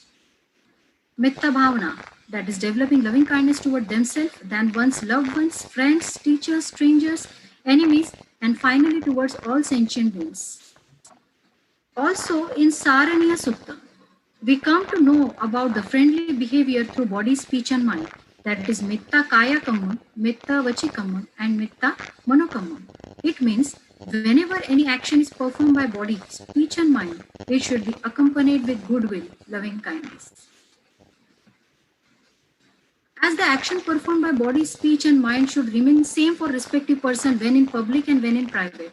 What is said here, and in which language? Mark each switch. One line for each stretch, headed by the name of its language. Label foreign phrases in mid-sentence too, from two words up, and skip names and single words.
Pali: Metta Bhavana,
English: that is developing loving kindness toward themselves, then one's loved ones, friends, teachers, strangers, enemies, and finally towards all sentient beings. Also in Saraniya Sutta, we come to know about the friendly behavior through body, speech, and mind. That is
Pali: Mitta Kaya Kamma, Mitta Vachi Kamma,
English: and
Pali: Mitta Mano Kamma.
English: It means whenever any action is performed by body, speech, and mind, it should be accompanied with goodwill, loving kindness. As the action performed by body, speech, and mind should remain same for respective person when in public and when in private.